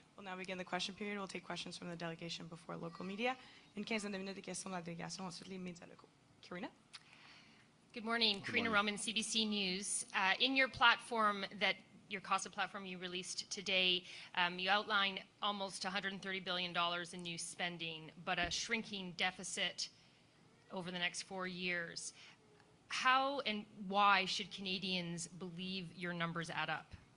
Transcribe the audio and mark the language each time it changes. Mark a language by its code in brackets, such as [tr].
[en] We'll now begin the question period. We'll take questions from the delegation before local media. [fr] Une quinzaine de minutes de questions de la délégation, ensuite les médias locaux. [en] Karina? Good morning. Karina Roman, CBC News. In your platform, your COSA platform you released today, you outline almost $130 billion in new spending, but a shrinking deficit over the next 4 years. How and why should Canadians believe your numbers add up?